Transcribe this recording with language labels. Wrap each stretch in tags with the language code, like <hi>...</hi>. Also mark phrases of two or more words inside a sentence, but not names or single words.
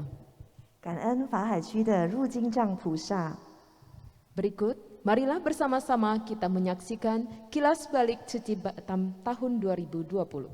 <zh>感恩法海区的入金藏菩萨。</zh> <id>Berikut, marilah bersama-sama kita menyaksikan kilas balik Suci Batam tahun 2020.</id>